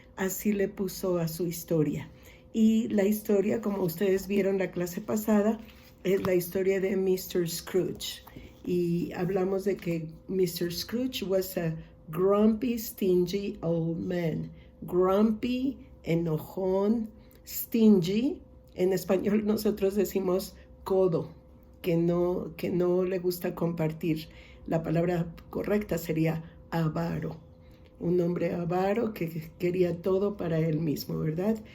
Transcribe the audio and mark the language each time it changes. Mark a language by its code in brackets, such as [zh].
[es] Así le puso a su historia. Y la historia, como ustedes vieron la clase pasada, es la historia de Mr. Scrooge. Y hablamos de que Mr. [en] Scrooge was a grumpy, stingy old man. Grumpy, enojón, stingy. [es] En español nosotros decimos codo, que no le gusta compartir. La palabra correcta sería avaro. Un hombre avaro que quería todo para él mismo, ¿verdad?